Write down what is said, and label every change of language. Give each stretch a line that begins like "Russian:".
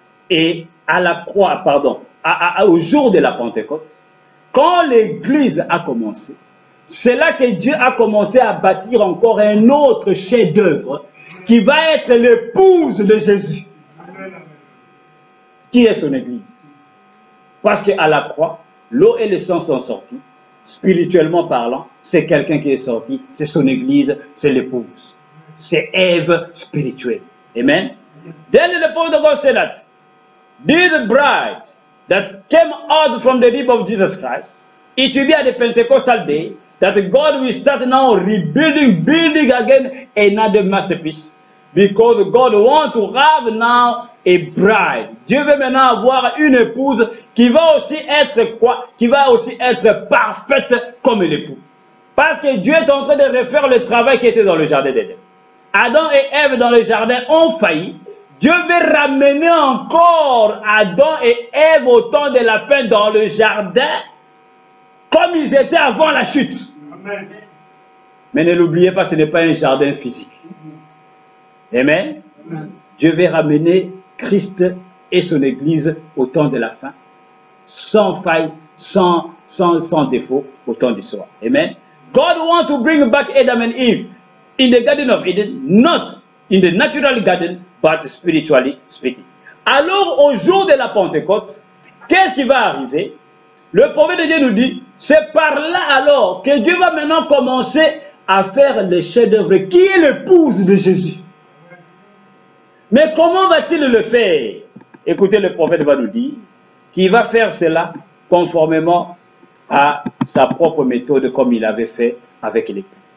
French: Et à la croix, pardon, au jour de la Pentecôte, quand l'Église a commencé, c'est là que Dieu a commencé à bâtir encore un autre chef-d'œuvre qui va être l'épouse de Jésus. Qui est son Église? Parce qu'à la croix, l'eau et le sang sont sortis. Spirituellement parlant, c'est quelqu'un qui est sorti, c'est son Église, c'est l'épouse. C'est Ève spirituelle. Amen.
English: Then the point of God said that this bride that came out from the rib of Jesus Christ, it will be at the Pentecostal day that God will start now building again another masterpiece. Because God wants to have now a bride.
French: Dieu veut maintenant avoir une épouse qui va aussi être quoi? Qui va aussi être parfaite comme l'époux. Parce que Dieu est en train de refaire le travail qui était dans le jardin d'Éden. Adam et Ève dans le jardin ont failli. Dieu veut ramener encore Adam et Ève au temps de la fin dans le jardin comme ils étaient avant la chute. Amen. Mais ne l'oubliez pas, ce n'est pas un jardin physique. Amen. Amen. Dieu veut ramener Christ et son Église au temps de la fin, sans faille, sans défaut, au temps du soir. Amen.
English: God wants to bring back Adam and Eve in the Garden of Eden, not in the natural garden, but spiritually speaking.
French: Alors, au jour de la Pentecôte, qu'est-ce qui va arriver? Le prophète de Dieu nous dit, c'est par là alors que Dieu va maintenant commencer à faire le chef-d'œuvre qui est l'épouse de Jésus. Mais comment va-t-il le faire? Écoutez, le prophète va nous dire qu'il va faire cela conformément à sa propre méthode comme il avait fait avec l'époux.